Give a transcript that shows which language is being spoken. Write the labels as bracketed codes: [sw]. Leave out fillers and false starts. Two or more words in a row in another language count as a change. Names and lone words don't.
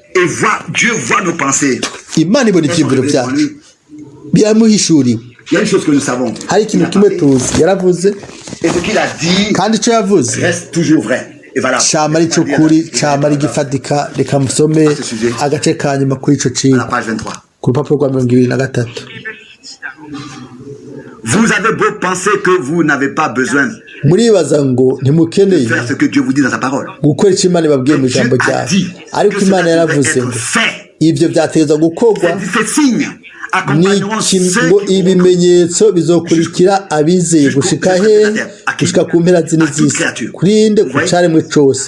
[rn] Imana ibona ibyiyumviro byacu, biramuhishuriwe. Hari ikintu kimwe tuzi yaravuze, kandi icyo yavuze cyama ari cy'ukuri, cyama ari gifatika. Reka musome agace ka nyuma kuri ico kintu ku rupapuro rwa 23. [fr] Vous avez beau penser que vous n'avez pas besoin [rn] muribaza ngo ntimukeneye [fr] faire ce que Dieu vous dit dans sa parole, [rn] gukora icyo Imana ibabwiye mu ijambo ryayo, ariko Imana yaravuze ngo ibyo byategeza gukorwa ngo ibimenyetso bizokurikira abizeye gushika hehe? Gushika ku mpera z'isi, kurinde ku caremwe cose.